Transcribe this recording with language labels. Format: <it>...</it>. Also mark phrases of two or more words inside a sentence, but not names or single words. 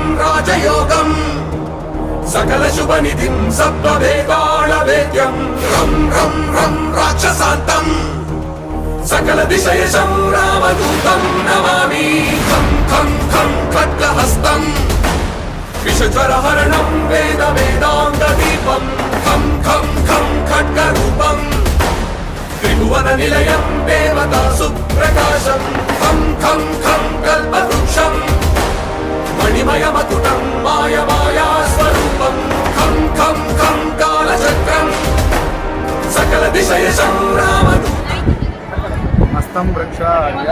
<sa>राजयोगं सकलशुभनिधिं सप्तवेदालवेद्यं रं रं रं राक्षसान्तं सकलदिशयशं रामदूतं नमामि खं खं खं खड्गहस्तं विषज्वरहरणं वेद वेदाङ्गदीपं खं खं खं खड्गरूपं त्रिभुवननिलयं देवतासुप्रकाशं खं खं खं कल्पवृक्षं मणिमयमकुटं मायमायास्वरूपं खं खं खं कालचक्रं सकलदिशयशं रामदूतं हस्तं प्रक्षाल्य</sa>